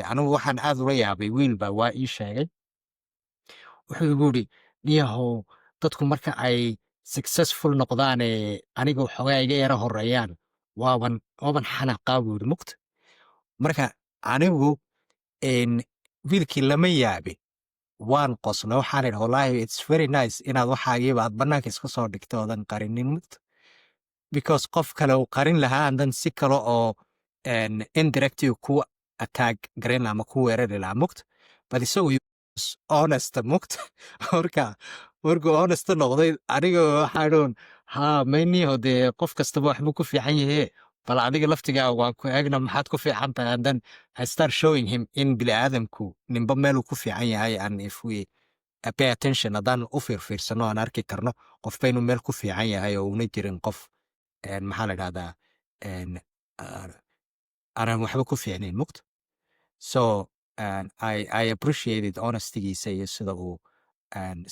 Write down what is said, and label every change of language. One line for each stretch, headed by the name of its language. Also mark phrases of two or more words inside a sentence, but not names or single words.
Somali: anigu waxaan aad ula yaabay wiilba waa ii sheegay, wuxuu igu yidhi niyahow dadku marka ay successful noqdaane aniga waxoogaa iga yara horeeyaan waaban xanaqaa buu yidhi mugta. marka anigu wiilkii lama yaabin, waan qosla waxaan idhi wallaahi
English: it's very nice
Somali: inaad waxaagiiba aad bannaanka iska soo dhigto oodan qarinin mugta, because qof kale uu qarin lahaa andan si kale oo indirecti ku attack garayn lahaa ama ku weerari lahaa mugta, but isagu honest mugta. markuu honest noqday aniga waxaa dhoon mayniho dee qof kastaba waxbuu ku fiican yahe, bal adiga laftigaa waan ku eegna maxaad ku fiican tahay,
English: and then I start showing him
Somali: in bini'aadamku ninba meeluu ku fiican yahay,
English: and if we pay attention
Somali: haddaan u fiirfiirsano aan arki karno qofba inuu meel ku fiican yahay oo una jirin qof maxaa la idhahdaa aanan waxba ku fiicnayn mugta.
English: so I appreciated
Somali: honestygiisa iyo sida uu